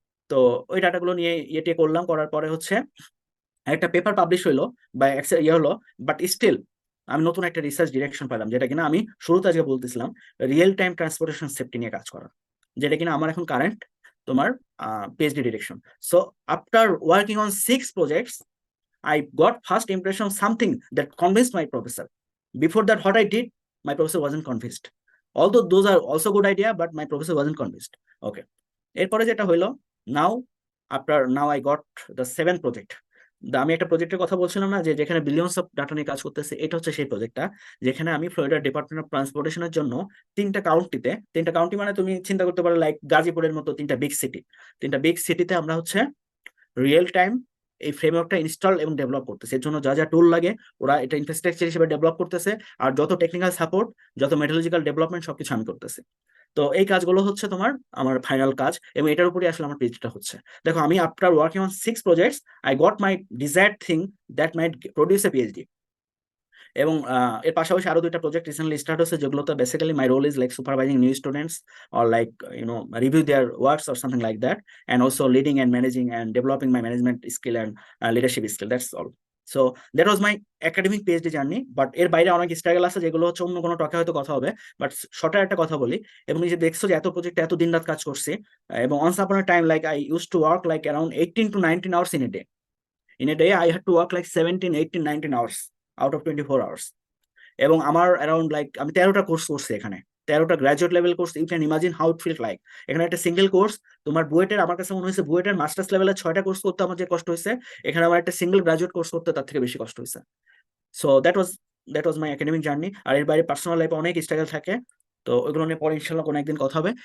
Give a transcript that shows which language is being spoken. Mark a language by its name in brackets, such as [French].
[Bangla] তো ওই ডাটাগুলো নিয়ে ইয়ে করলাম, করার পরে হচ্ছে একটা পেপার পাবলিশ হইলো বা ইয়ে হলো, বাট স্টিল আমি নতুন একটা রিসার্চ ডিরেকশন পেলাম, যেটা কিনা আমি শুরুতে আজকে বলতেছিলাম রিয়েল টাইম ট্রান্সপোর্টেশন সেফটি নিয়ে কাজ করা, যেটা কিনা আমার এখন কারেন্ট তোমার PhD direction. [English] So after working on 6 projects I got first impression of something that convinced my professor. Before that, what I did, my professor wasn't convinced. Although those are also good idea, but my professor wasn't convinced. Okay. [Bangla] এরপরে যেটা হইলো, [English] now I got the 7th project. [Bangla] আমি একটা প্রজেক্টের কথা বলছিলাম না, যে যেখানে বিলিয়নস অফ ডাটা নিয়ে কাজ করতেছে, এটা হচ্ছে সেই প্রজেক্টটা, যেখানে আমি ফ্লোরিডা ডিপার্টমেন্ট অফ ট্রান্সপোর্টেশনের জন্য 3টা কাউন্টি, মানে তুমি চিন্তা করতে পারো লাইক গাজীপুরের মতো 3টা বিগ সিটিতে আমরা হচ্ছে রিয়েল টাইম এই ফ্রেমওয়ার্কটা ইনস্টল এবং ডেভেলপ করতেছে। এর জন্য যা যা টুল লাগে ওরা এটা ইনফ্রাস্ট্রাকচার হিসেবে ডেভেলপ করতেছে, আর যত টেকনিক্যাল সাপোর্ট, যত মেথোলজিক্যাল ডেভেলপমেন্ট সবকিছু আমি করতেছি। তো এই কাজগুলো হচ্ছে তোমার আমার ফাইনাল কাজ, এবং এটার উপরে আসলে আমার পিএইচডিটা হচ্ছে। দেখো, আমি [English] After working on 6 projects I got my desired thing that might produce a PhD. [Bangla] এবং এর পাশাপাশি আরো 2টা প্রজেক্ট রিসেন্টলি স্টার্ট হচ্ছে, যেগুলোতে basically [English] My role is like supervising new students or like review their works or something like that, and also leading and managing and developing my management skill and leadership skill, that's all. So that was my academic PhD journey. [Bangla] But এর বাইরে অনেক struggle আছে যেগুলো হচ্ছে অন্য কোনো টকে হয়তো কথা হবে, বাট শর্টের একটা কথা বলি। এবং এই যে দেখছো যে এত প্রজেক্টে এত দিন রাত কাজ করছি, এবং [English] once upon a time like I used to work like around 18 to 19 hours in a day. In a day I had to work like 17, 18, 19 hours out of 24 hours. [Bangla] এবং আমার অ্যারাউন্ড লাইক আমি 13টা কোর্স করছি এখানে, 13টা graduate level course. [English] You can imagine how it feel like. [Bangla] এখানে একটা single course, তোমার বুয়েটের আমার কাছে মনে হয়েছে বুয়েটের মাস্টার্স লেভেলের 6টা কোর্স করতে আমার যে কষ্ট হয়েছে, এখানে আমার একটা সিঙ্গেল গ্রাজুয়েট কোর্স করতে তার থেকে বেশি কষ্ট হয়েছে। [English] So that was my academic journey. [Bangla] আর এর বাইরে পার্সোনাল লাইফে অনেক স্ট্রাগল থাকে, তো ওইগুলো নিয়ে পরে ইনশাল্লাহ কোনো একদিন কথা হবে।